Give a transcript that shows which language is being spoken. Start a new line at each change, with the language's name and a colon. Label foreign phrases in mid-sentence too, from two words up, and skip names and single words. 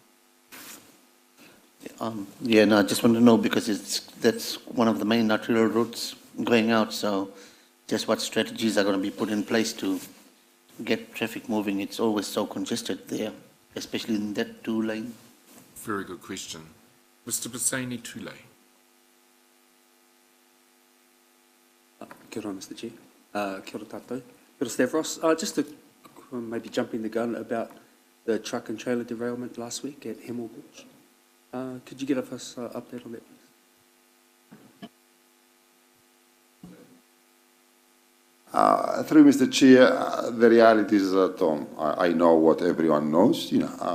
English: Yeah, no, I just want to know because that's one of the main arterial routes going out, so just what strategies are going to be put in place to get traffic moving. It's always so congested there, especially in that 2-lane. Very good question. Mr. Bassani Tule.
Māori: Kia ora,
English: Mr. Chair.
Māori: Kia ora tātou. Kia ora, Stavros.
English: Just to maybe jumping the gun about the truck and trailer derailment last week at Hemel Beach. Could you give us an update on that, please? Through Mr. Chair, the reality is that I know what everyone knows.